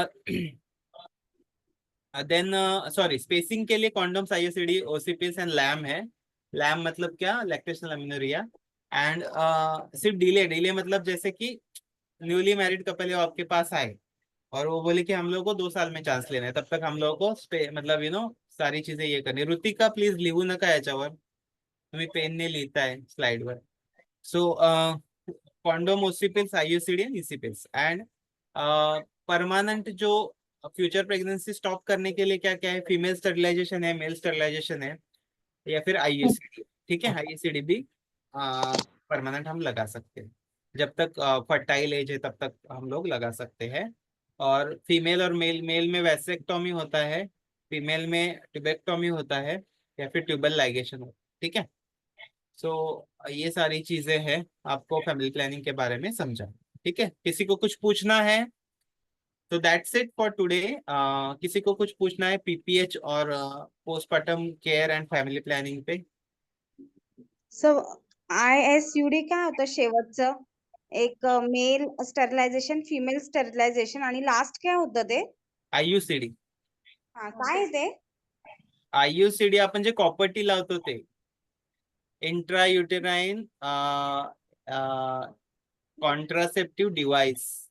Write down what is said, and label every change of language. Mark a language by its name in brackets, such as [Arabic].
[Hindi] Then sorry, spacing के लिए condoms, IUCD, OC pills and lamb है। लैम मतलब क्या, लैक्टेशनल अमीनोरिया। एंड सिर्फ डिले, डिले मतलब जैसे कि न्यूली मैरिड कपल है, वो आपके पास आए और वो बोले कि हम लोग को 2 साल में चांस लेना है, तब तक हम लोग को मतलब सारी चीजें ये करनी। [Marathi] ऋतिका प्लीज लिहू नका याच्यावर, तुम्ही पेनने लिहिताय स्लाइडवर. [Hindi] सो condom, ओसीपिल्स, IUCD and ईसीपिल्स. And permanent जो फ्यूचर प्रेगनेंसी स्टॉप करने के लिए क्या क्या है, फीमेल स्टरलाइजेशन है, मेल स्टरलाइजेशन है, या फिर आईयूसीडी. ठीक है, आईयूसीडी भी परमानेंट हम लगा सकते हैं, जब तक फर्टाइल एज है तब तक हम लोग लगा सकते हैं. और फीमेल और मेल, मेल में वैसेक्टोमी होता है, फीमेल में ट्यूबेक्टोमी होता है, या फिर ट्यूबल लाइगेशन होता है. ठीक है. सो ये सारी चीजें हैं, आपको फैमिली प्लानिंग के बारे में समझा. ठीक है, किसी को कुछ पूछना है तो [English] That's it for today. [Hindi] किसी को कुछ पूछना है पीपीएच और postpartum care and family planning पे. [Marathi] सो ISUD काय होतं शेवटचं? एक मेल स्टरलायझेशन, फिमेल स्टरलायझेशन आणि लास्ट काय होतं ते? आययूसीडी. हा, काय आहे ते? आययूसीडी आपण जे कॉपर्टी लावतो ते इंट्रा युटेराइन कॉन्ट्रासेप्टिव्ह डिव्हाइस.